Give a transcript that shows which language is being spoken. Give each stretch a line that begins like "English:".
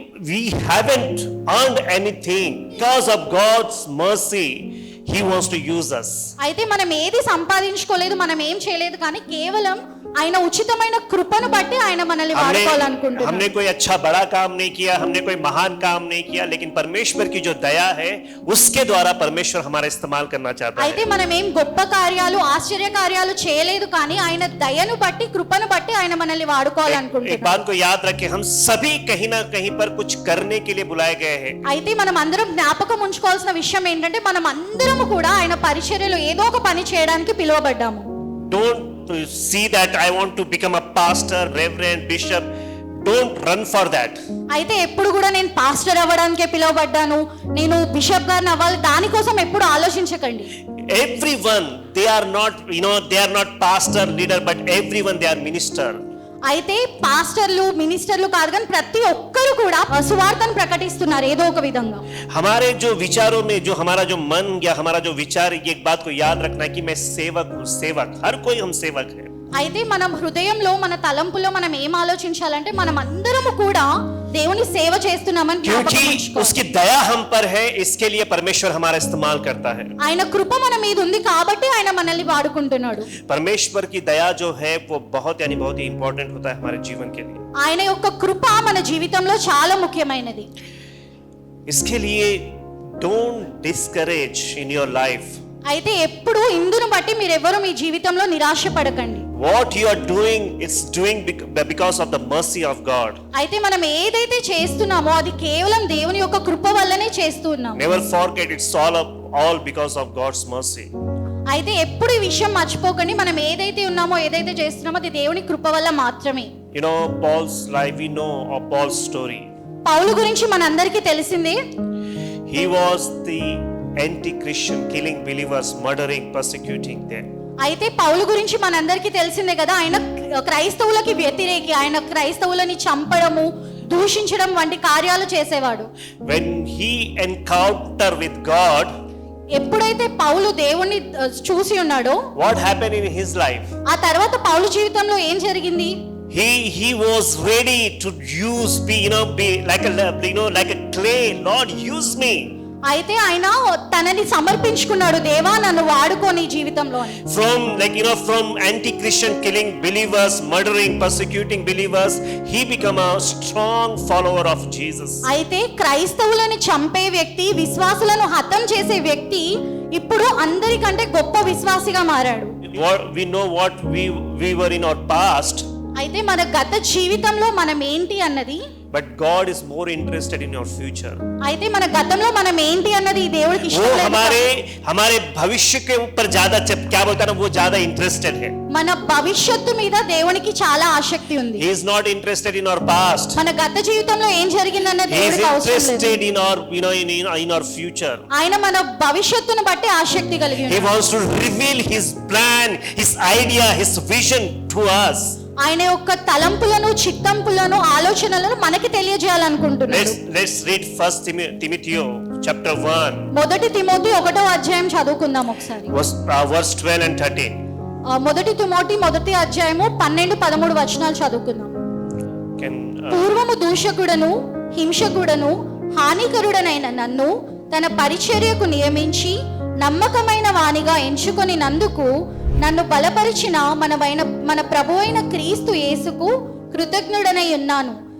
English: we haven't earned anything. Because of God's mercy, He wants to use us.
Telugu: అయితే మనం ఏది సంపాదించుకోలేదు, మనం ఏం చేయలేదు, కానీ కేవలం ఆయన ఉచితమైన కృపను బట్టి ఆయన మనల్ని వాడుకోవాలనుకుంటున్నాడు.
Hindi: हमने कोई अच्छा बड़ा काम नहीं किया, हमने कोई महान काम नहीं किया, लेकिन परमेश्वर की जो दया है उसके द्वारा परमेश्वर हमारा इस्तेमाल करना चाहता है.
Telugu: అయితే మనం ఏం గొప్ప కార్యాలు, ఆశ్చర్య కార్యాలు చేయలేదు, కానీ ఆయన దయను బట్టి, కృపను బట్టి ఆయన మనల్ని వాడుకోవాలనుకుంటున్నాడు.
Hindi: एक बात को याद रखें, हम सभी कहीं ना कहीं पर कुछ करने के लिए बुलाए गए हैं.
Telugu: అయితే మనం అందరం జ్ఞాపకం ఉంచుకోవాల్సిన విషయం ఏంటంటే మనం అందరం కూడా ఆయన పరిచర్యలో ఏదో ఒక పని చేయడానికి పిలువబడ్డాము.
English: Don't see that I want to become a pastor, reverend, bishop. Don't run for that.
Telugu: అయితే ఎప్పుడు కూడా నేను పాస్టర్ అవ్వడానికే పిలువబడ్డాను, నేను బిషప్ గారిని అవ్వాలి, దానికోసం ఎప్పుడు ఆలోచించకండి.
English: Everyone, they are not pastor, leader, but everyone they are minister.
Telugu: అయితే పాస్టర్లు, మినిస్టర్లు కాదు, కానీ ప్రతి ఒక్కరు కూడా సువార్తను ప్రకటిస్తున్నారు ఏదో ఒక విధంగా.
Hindi: हमारे जो विचारों में जो हमारा जो मन या हमारा जो विचार, एक बात को याद रखना है कि मैं सेवक हूँ. सेवक, हर कोई हम सेवक है.
Telugu: అయితే మనం హృదయంలో, మన తలంపులో మనం ఏం ఆలోచించాలంటే మనం అందరము కూడా దేవుని సేవ చేస్తున్నామని జ్ఞాపకం
Hindi: क्योंकि
Telugu: ఉంచుకోవాలి.
Hindi: उसकी दया हम पर है, इसके लिए परमेश्वर हमारा इस्तेमाल करता है.
Telugu: ఆయన కృప మన మీద ఉంది కాబట్టి ఆయన మనల్ని వాడుకుంటున్నాడు.
Hindi: परमेश्वर की दया जो है वो बहुत ही इंपॉर्टेंट होता है हमारे जीवन के लिए.
Telugu: ఆయన యొక్క కృప మన జీవితంలో చాలా ముఖ్యమైనది.
Hindi: इसके लिए
English: don't discourage in your life.
Telugu: అయితే ఎప్పుడు ఇందును బట్టి మీరెవరు మీ జీవితంలో నిరాశ పడకండి.
English: What you are doing, it's doing because of the mercy of God.
Telugu: అయితే మనం ఏదైతే చేస్తున్నామో అది కేవలం దేవుని యొక్క కృప వల్లనే చేస్తున్నాం.
English: Never forget, it's all because of God's mercy.
Telugu: అయితే ఎప్పుడు ఈ విషయం మర్చిపోకండి, మనం ఏదైతే ఉన్నామో, ఏదైతే చేస్తున్నామో అది దేవుని కృప వల్ల మాత్రమే.
English: Paul's life, we know of Paul's story.
Telugu: పౌలు గురించి మనందరికీ తెలిసిందే.
English: He was the anti-Christian, killing believers, murdering, persecuting them.
Telugu: అయితే పౌలు గురించి మనందరికీ తెలిసిందే కదా, ఆయన క్రైస్తవులకి వ్యతిరేకి, ఆయన క్రైస్తవులని చంపడము, దూషించడం వంటి కార్యాలు చేసేవాడు.
English: When he encountered with God,
Telugu: ఎప్పుడైతే పౌలు దేవుణ్ణి చూసి ఉన్నాడో,
English: what happened in his life?
Telugu: ఆ తర్వాత పౌలు జీవితంలో ఏం జరిగింది?
English: He was ready to be like a clay. Lord, use me.
Telugu: అయితే ఆయన తనని సమర్పించుకున్నాడు, దేవా నన్ను వాడుకో నీ జీవితంలో అని.
English: From anti-Christian killing believers, murdering, persecuting believers, he became a strong follower of Jesus.
Telugu: అయితే క్రైస్తవులను చంపే వ్యక్తి, విశ్వాసులను హతం చేసే వ్యక్తి ఇప్పుడు అందరికంటే గొప్ప విశ్వాసిగా మారాడు.
English: We know what we were in our past.
Telugu: అయితే మన గత జీవితంలో మనం ఏంటి అన్నది,
English: But God is more interested in your future.
Telugu: అయితే మన గతంలో మనం ఏంటి అన్నది ఈ దేవుడికి
Hindi: वो
Telugu: ఇష్టం లేదు.
Hindi: हमारे भविष्य के ऊपर ज्यादा क्या बोलता है ना, वो ज्यादा इंटरेस्टेड है.
Telugu: మన భవిష్యత్తు మీద దేవునికి చాలా ఆసక్తి ఉంది.
English: He is not interested in our past.
Telugu: మన గత జీవితంలో ఏం జరిగిందన్నది
English: He is
Telugu: దేవుడికి అవసరం లేదు.
English: interested in our in our future.
Telugu: ఆయన మన భవిష్యత్తును బట్టి ఆసక్తి కలిగి
English: He
Telugu: ఉన్నాడు.
English: wants to reveal his plan, his idea, his vision to us.
Telugu: ఆయన యొక్క తలంపులను, చిత్తంపులను, ఆలోచనలను మనకి తెలియజేయాలనుకుంటున్నాడు.
English: Let's read first Timothy chapter 1
Telugu: మొదటి తిమోతి 1వ అధ్యాయం చదువుకుందాం ఒకసారి.
English: verse 12 and 13.
Telugu: మొదటి తిమోతి 1వ అధ్యాయము 12-13 వచనాలు చదువుకుందాం.
English: Can
Telugu: పూర్వము దూషకుడను, హింసకుడను, హానికరుడనైన నన్ను తన పరిచర్యకు నియమించి నమ్మకమైన వానిగా ఎంచుకొని నందుకు నన్ను బలపరిచిన మన ప్రభువైన క్రీస్తు యేసుకు కృతజ్ఞుడనై ఉన్నాను.